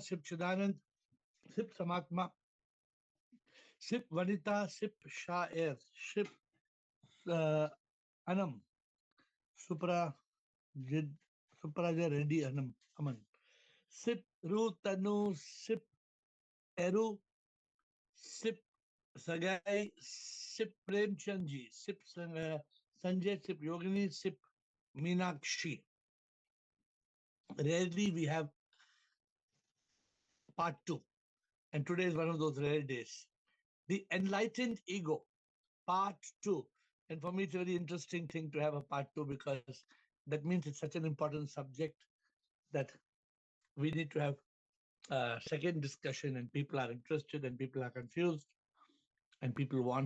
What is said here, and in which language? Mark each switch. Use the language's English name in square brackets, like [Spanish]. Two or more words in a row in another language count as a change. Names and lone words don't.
[English] Sip Chidanand, Sip Samatma, Sip Vanita, Sip Shaer, Sip uh, Anam, Supra Jid, Supraja Reddy Anam, Aman, Sip Ru Tanu, Sip Eru, Sip Sagai, Sip Premchandji, Sip Sanjay, Sip Yogini, Sip Meenakshi. Rarely we have part two, and today is one of those rare days. The Enlightened Ego, part two. And for me, it's a very interesting thing to have a part two because that means it's such an important subject that we need to have a second discussion, and people are interested, and people are confused, and people want.